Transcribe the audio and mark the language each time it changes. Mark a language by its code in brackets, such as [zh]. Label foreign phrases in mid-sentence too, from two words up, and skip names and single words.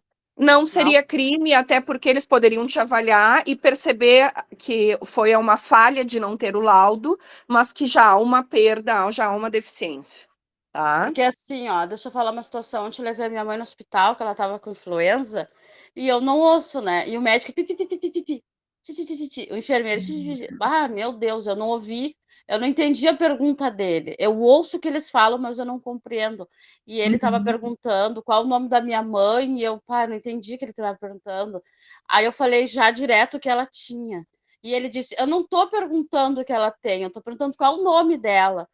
[pt] Não seria crime, até porque eles poderiam te avaliar e perceber que foi uma falha de não ter o laudo, mas que já há uma perda, já há uma deficiência, tá? Porque assim, ó, deixa eu falar uma situação. Ontem eu levei a minha mãe no hospital, que ela tava com influenza, e eu não ouço, né? E o médico, pi, pi, pi, pi, pi, pi, pi, ti, ti, ti, ti, ti. O enfermeiro, ti, ti, ti, ti. Ah, meu Deus, eu não ouvi, eu não entendi a pergunta dele. Eu ouço o que eles falam, mas eu não compreendo. E ele tava perguntando qual o nome da minha mãe, e eu, pá, não entendi o que ele tava perguntando. Aí eu falei já direto o que ela tinha. E ele disse, eu não tô perguntando o que ela tem, eu tô perguntando qual o nome dela.